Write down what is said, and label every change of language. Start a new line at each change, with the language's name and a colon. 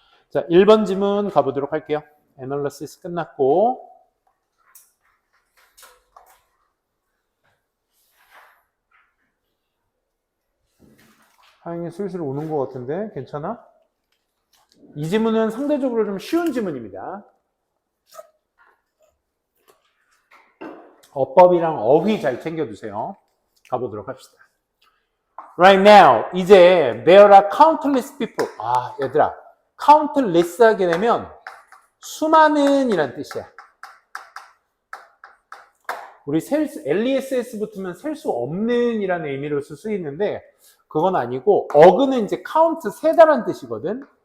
Korean: 자, 1번 지문 가보도록 할게요. 애널리시스 끝났고, 하영이 슬슬 오는 것 같은데 괜찮아? 이 지문은 상대적으로 좀 쉬운 지문입니다. 어법이랑 어휘 잘 챙겨두세요. 가보도록 합시다.
English: Right now,
Korean: 이제
English: there are countless people.
Korean: 아, 얘들아, countless 하게 되면 수많은 이란 뜻이야. 우리 LESS 붙으면 셀 수 없는 이라는 의미로 쓸 수 있는데 그건 아니고 어그는 이제 count 세다란 뜻이거든.